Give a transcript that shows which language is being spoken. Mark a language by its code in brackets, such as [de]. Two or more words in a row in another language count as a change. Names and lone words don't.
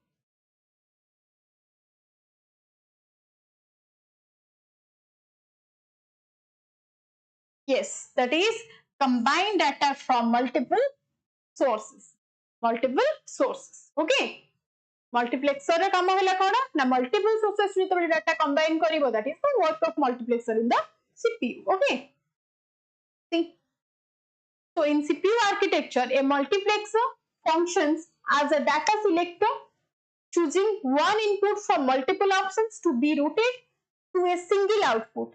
[en] Yes, that is combine data from multiple sources. Okay. Multiplexer [or] ର କାମ ହେଲା କଣ ନା [en] multiple sources ଯେତେବେଳେ data combine କରିବ, that is the work of multiplexer in the CPU. Okay. See. So in CPU architecture, a multiplexer functions as a data selector choosing one input from multiple options to be routed to a single output.